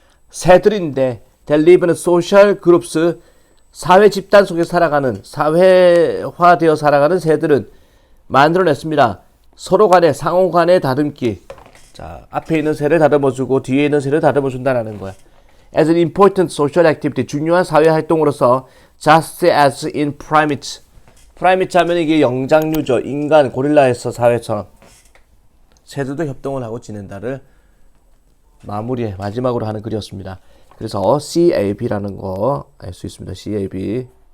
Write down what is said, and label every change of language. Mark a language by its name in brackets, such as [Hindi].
[Korean] 새들인데 [English] they live in social groups [Korean] 사회 집단 속에 살아가는 사회화되어 살아가는 새들은 만들어냈습니다. 서로 간에 상호 간의 다듬기. 앞에 있는 새를 다듬어주고 뒤에 있는 새를 다듬어준다는 거야. [English] As an important social activity [Korean] 중요한 사회 활동으로서 [English] just as in primates. [Korean] primates 하면 이게 영장류죠. 인간 고릴라에서 사회처럼 새들도 협동을 하고 지낸다를 마지막으로 하는 글이었습니다. 그래서 CAB라는 거 알 수 있습니다. CAB.